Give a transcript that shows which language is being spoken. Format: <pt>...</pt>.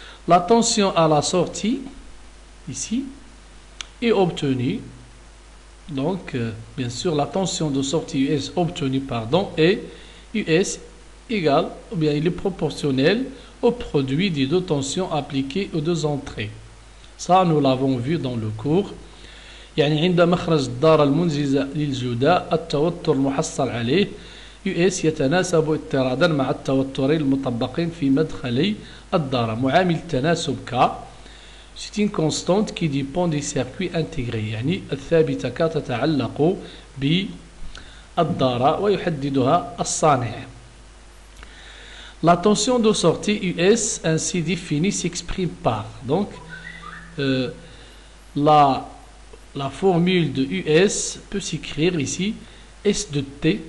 <fr>La tension à la sortie ici est obtenue. Donc bien sûr la tension de sortie US obtenue est US égale, ou bien il est proportionnel au produit des deux tensions appliquées aux deux entrées. Ça, nous l'avons vu dans le cours.</fr> <ar>يعني عند مخرج الدارة المنزجة للجداء التوتر المحصل عليه US يتناسب اضطرادا مع التوترين المطبقين في مدخلي الدارة. معامل التناسب K</ar> <fr>c'est une constante qui dépend des circuits intégrés،</fr> <ar>يعني الثابتة K تتعلق بالدارة ويحددها الصانع.</ar> <fr>La tension de sortie US ainsi définie s'exprime par, donc la formule de US peut s'écrire ici S de T.</fr>